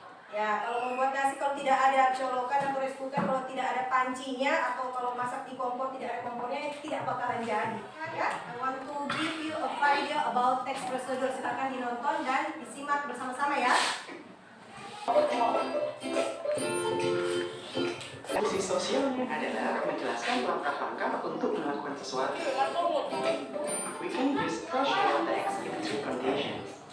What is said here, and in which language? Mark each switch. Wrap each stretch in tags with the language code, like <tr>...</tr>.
<id>Ya, kalau membuat nasi, kalau tidak ada colokan atau rice cooker, kalau tidak ada pancinya, atau kalau masak di kompor tidak ada kompornya, tidak bakalan jadi.</id> <en>Ya, I want to give you a video about text procedure.</en> <id>Silakan dinonton dan disimak bersama-sama ya. Fungsi sosialnya adalah menjelaskan langkah-langkah untuk melakukan sesuatu.</id> <en>We can use partial text in two conditions.</en>